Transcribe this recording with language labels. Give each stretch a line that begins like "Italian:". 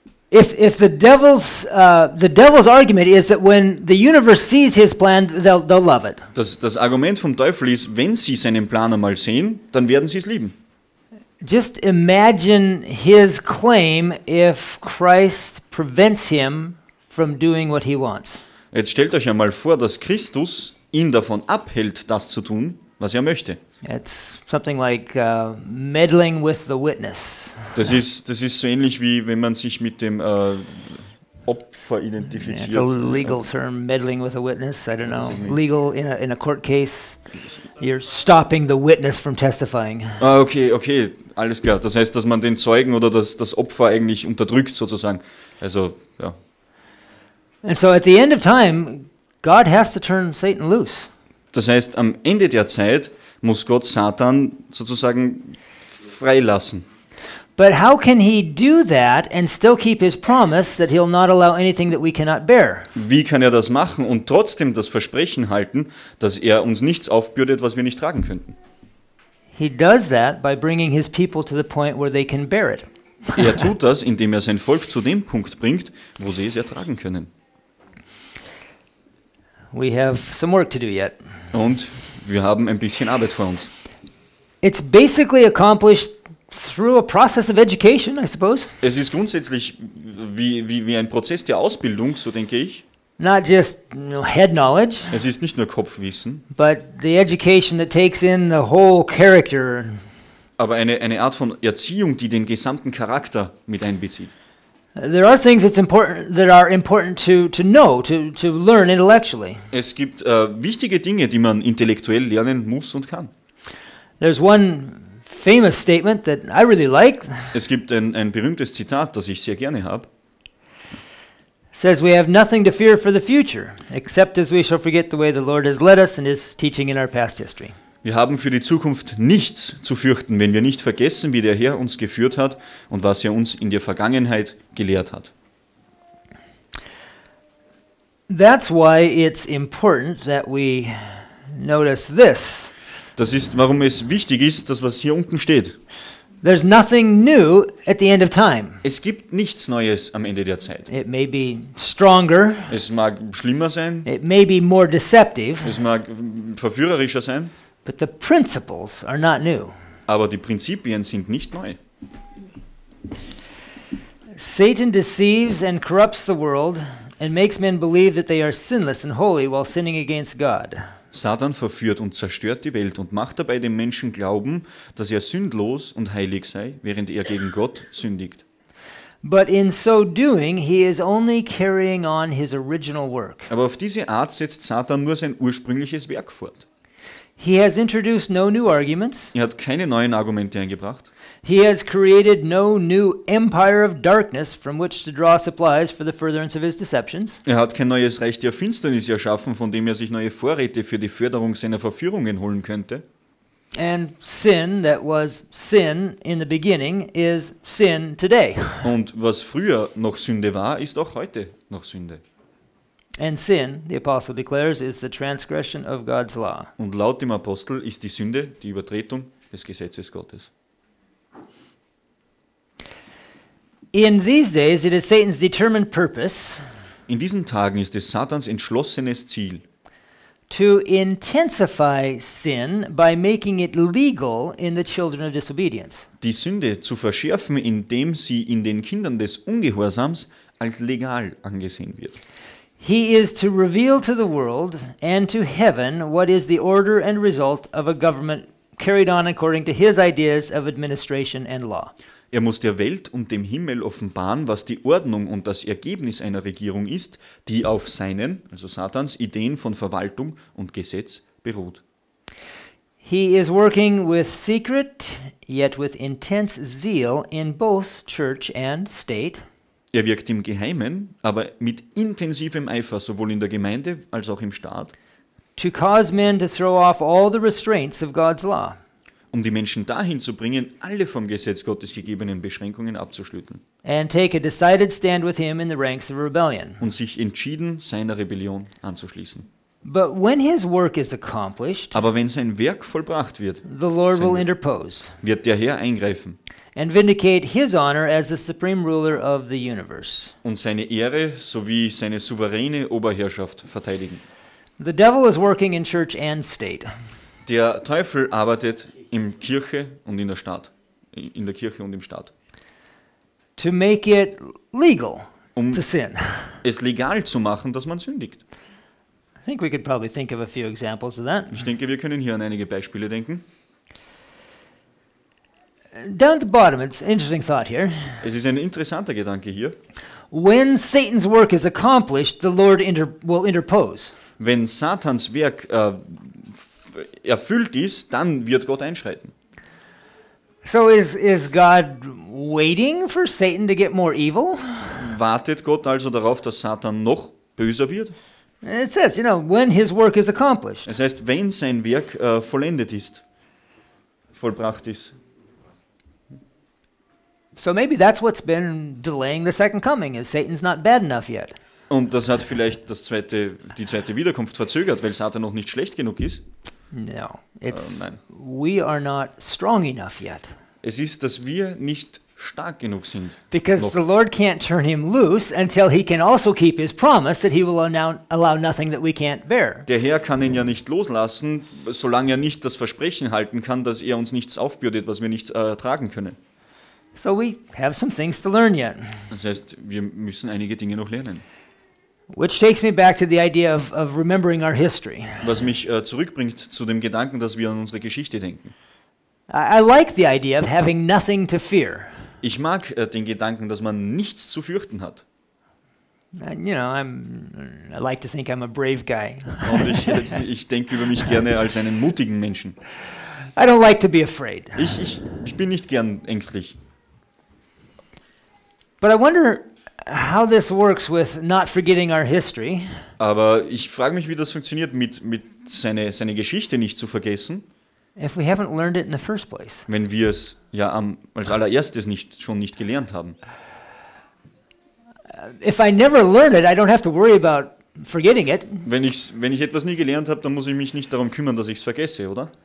English: If the devil's argument is that when the universe sees his plan, they'll love it.
German: Das Argument vom Teufel ist, wenn sie seinen Plan einmal sehen, dann werden sie es lieben.
English: Just imagine his claim if Christ prevents him from doing what he wants.
German: Jetzt stellt euch einmal vor, dass Christus ihn davon abhält, das zu tun, was er möchte.
English: It's something like meddling with the witness.
German: Das ist so ähnlich wie wenn man sich mit dem Opfer identifiziert.
English: It's a legal term, meddling with a witness. I don't know. Legal in a court case, you're stopping the witness from testifying.
German: Okay, alles klar. Das heißt, dass man den Zeugen oder das Opfer eigentlich unterdrückt sozusagen. Also, ja.
English: And so at the end of time, God has to turn Satan loose.
German: Das heißt, am Ende der Zeit muss Gott Satan sozusagen freilassen.
English: But how can he do that and still keep his promise that he'll not allow anything that we cannot bear?
German: Wie kann er das machen und trotzdem das Versprechen halten, dass er uns nichts aufbürdet, was wir nicht tragen könnten?
English: He does that by bringing his people to the point where they can bear it.
German: Er tut das, indem er sein Volk zu dem Punkt bringt, wo sie es ertragen können.
English: We have some work to do yet.
German: Und wir haben ein bisschen Arbeit vor uns.
English: It's basically accomplished through a process of education, I suppose.
German: Es ist grundsätzlich wie ein Prozess der Ausbildung, so denke ich.
English: Not just head knowledge,
German: Es ist nicht nur Kopfwissen,
English: but the education that takes in the whole character.
German: aber eine Art von Erziehung, die den gesamten Charakter mit einbezieht.
English: There are things that are important to know, to learn intellectually.
German: Es gibt wichtige Dinge, die man intellektuell lernen muss und kann.
English: There's one famous statement that I really like.
German: Es gibt ein berühmtes Zitat, das ich sehr gerne habe.
English: Says we have nothing to fear for the future, except as we shall forget the way the Lord has led us in his teaching in our past history.
German: Wir haben für die Zukunft nichts zu fürchten, wenn wir nicht vergessen, wie der Herr uns geführt hat und was er uns in der Vergangenheit gelehrt hat.
English: That's why it's important that we notice this.
German: Das ist, warum es wichtig ist, das, was hier unten steht.
English: There's nothing new at the end of time.
German: Es gibt nichts Neues am Ende der Zeit.
English: It may be stronger,
German: Es mag schlimmer sein,
English: it may be more deceptive,
German: es mag verführerischer sein,
English: but the principles are not new.
German: aber die Prinzipien sind nicht neu.
English: Satan deceives and corrupts the world and makes men believe that they are sinless and holy while sinning against God.
German: Satan verführt und zerstört die Welt und macht dabei dem Menschen glauben, dass er sündlos und heilig sei, während er gegen Gott sündigt.
English: But in so doing, he is only carrying on his original work.
German: Aber auf diese Art setzt Satan nur sein ursprüngliches Werk fort.
English: He has introduced no new arguments.
German: Er hat keine neuen Argumente eingebracht.
English: He has created no new empire of darkness from which to draw supplies for the furtherance of his deceptions.
German: Er hat kein neues Reich der Finsternis erschaffen, von dem er sich neue Vorräte für die Förderung seiner Verführungen holen könnte.
English: And sin that was sin in the beginning is sin today.
German: Und was früher noch Sünde war, ist auch heute noch Sünde.
English: And sin, the apostle declares, is the transgression of God's law.
German: Und laut dem Apostel ist die Sünde die Übertretung des Gesetzes Gottes.
English: In these days, it is Satan's determined purpose
German: In diesen Tagen ist es Satans entschlossenes Ziel,
English: to intensify sin by making it legal in the children of disobedience.
German: die Sünde zu verschärfen, indem sie in den Kindern des Ungehorsams als legal angesehen wird.
English: He is to reveal to the world and to heaven what is the order and result of a government carried on according to his ideas of administration and law.
German: Er muss der Welt und dem Himmel offenbaren, was die Ordnung und das Ergebnis einer Regierung ist, die auf seinen, also Satans, Ideen von Verwaltung und Gesetz beruht.
English: He is working with secret, yet with intense zeal in both church and state.
German: Er wirkt im Geheimen, aber mit intensivem Eifer, sowohl in der Gemeinde als auch im Staat,
English: To cause men to throw off all the restraints of God's law.
German: um die Menschen dahin zu bringen, alle vom Gesetz Gottes gegebenen Beschränkungen abzuschütteln
English: And take a decided stand with him in the ranks of rebellion.
German: und sich entschieden seiner Rebellion anzuschließen.
English: But when his work is accomplished,
German: Aber wenn sein Werk vollbracht wird,
English: the Lord
German: sein
English: will
German: Werk.
English: interpose
German: wird der Herr eingreifen
English: and vindicate his honor as the supreme ruler of the universe.
German: und seine Ehre sowie seine souveräne Oberherrschaft verteidigen.
English: The devil is working in church and state.
German: Der Teufel arbeitet in Kirche und in der Staat, in der Kirche und im Staat,
English: To make it legal
German: um
English: to sin.
German: es legal zu machen, dass man sündigt.
English: I think we could probably think of a few examples of that.
German: Ich denke, wir können hier an einige Beispiele denken.
English: Down at the bottom, it's an interesting thought here.
German: Es ist ein interessanter Gedanke hier.
English: When Satan's work is accomplished, the Lord will interpose.
German: Wenn Satans Werk erfüllt ist, dann wird Gott einschreiten.
English: So is God waiting for Satan to get more evil?
German: Wartet Gott also darauf, dass Satan noch böser wird?
English: It says, when his work is accomplished.
German: Das heißt, wenn sein Werk vollendet ist, vollbracht ist.
English: So maybe that's what's been delaying the second coming, is Satan's not bad enough yet.
German: Und das hat vielleicht die zweite Wiederkunft verzögert, weil Satan noch nicht schlecht genug ist.
English: No, it's
German: nein.
English: we are not strong enough yet.
German: Es ist, dass wir nicht stark genug sind.
English: Because
German: Noch.
English: the Lord can't turn him loose until he can also keep his promise that he will allow nothing that we can't bear.
German: Der Herr kann ihn ja nicht loslassen, solange er nicht das Versprechen halten kann, dass er uns nichts aufbürdet, was wir nicht tragen können.
English: So we have some things to learn yet.
German: Das heißt, wir müssen einige Dinge noch lernen.
English: Which takes me back to the idea of remembering our history.
German: Was mich zurückbringt zu dem Gedanken, dass wir an unsere Geschichte denken.
English: I like the idea of having nothing to fear.
German: Ich mag den Gedanken, dass man nichts zu fürchten hat.
English: You know, I like to think I'm a brave guy.
German: Und ich denke über mich gerne als einen mutigen Menschen.
English: I don't like to be afraid.
German: Ich bin nicht gern ängstlich.
English: But I wonder how this works with not forgetting our history.
German: Aber ich frage mich, wie das funktioniert, mit seine Geschichte nicht zu vergessen,
English: If we haven't learned it in the first place.
German: wenn wir es ja als allererstes schon nicht gelernt haben.
English: If I never learn it, I don't have to worry about forgetting it.
German: Wenn ich etwas nie gelernt habe, dann muss ich mich nicht darum kümmern, dass ich es vergesse, oder?